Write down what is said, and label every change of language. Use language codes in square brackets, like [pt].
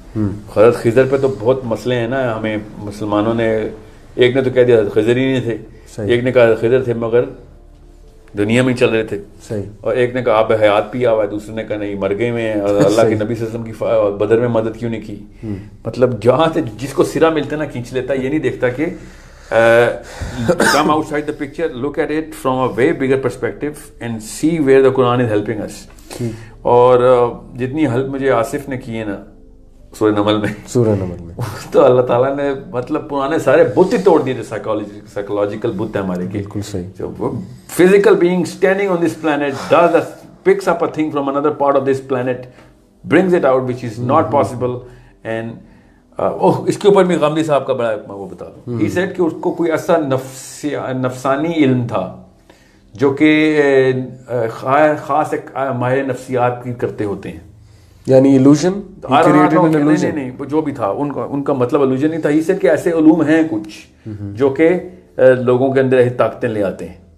[ur] حضرت خضر پہ تو بہت مسئلے ہیں نا, ہمیں مسلمانوں نے, ایک نے تو کہہ دیا خضر ہی نہیں تھے, ایک نے کہا خضر تھے مگر دنیا میں چل رہے تھے, اور ایک نے کہا آپ حیات پیا ہوا ہے, دوسرے نے کہا نہیں مر گئے میں, اور اللہ کے نبی صلی اللہ علیہ وسلم کی بدر میں مدد کیوں نہیں کی. مطلب جہاں سے جس کو سرا ملتا ہے نا کھینچ لیتا ہے, یہ نہیں دیکھتا کہ [en] come outside the picture, look at it from a way bigger perspective and see where the Quran is helping us. [ur] اور جتنی ہیلپ مجھے آصف نے کی ہے نا سورہ نمل میں تو اللہ تعالیٰ نے مطلب پرانے سارے بت ہی توڑ دیے جو سائیکولوجیکل بت ہے ہمارے. بالکل صحیح. [en] Physical being standing on this planet picks up a thing from another part of this planet, brings it out which is not possible. [ur] And اس کے اوپر بھی غامدی صاحب کا بڑا میں وہ بتا دوں, [en] he said [ur] کہ اس کو کوئی ایسا نفسانی علم تھا جو کہ خاص ایک ماہر نفسیات کی کرتے ہوتے ہیں, یعنی illusion, نہیں جو بھی تھا ان کا مطلب illusion نہیں تھا. [en] he said [ur] کہ ایسے علوم ہیں کچھ جو کہ لوگوں کے اندر ایسی طاقتیں لے آتے ہیں.